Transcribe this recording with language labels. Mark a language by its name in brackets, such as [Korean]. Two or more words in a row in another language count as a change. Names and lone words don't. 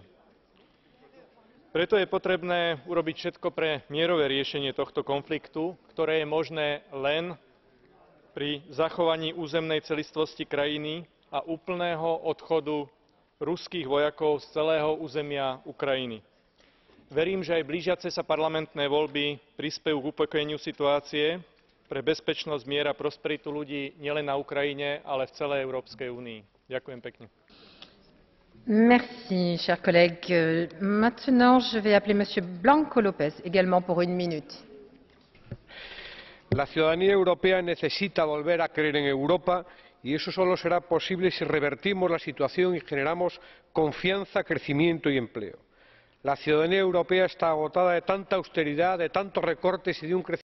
[Slovak] Preto je potrebné urobiť všetko pre mierové riešenie tohto konfliktu, ktoré je možné len pri zachovaní územnej celistvosti krajiny a úplného odchodu ruských vojakov z celého územia Ukrajiny. Verím, že aj blížiace sa parlamentné voľby prispejú k upokojeniu situácie pre bezpečnosť, mier a prosperitu ľudí nielen na Ukrajine, ale v celej Európskej únii. Ďakujem pekne. [French] Merci, chers collègues. Maintenant, je vais appeler Monsieur Blanco López, également pour 1 minute. [Spanish] La ciudadanía europea necesita volver a creer en Europa y eso solo será posible si revertimos la situación y generamos confianza, crecimiento y empleo. La ciudadanía europea está agotada de tanta austeridad, de tantos recortes y de un crecimiento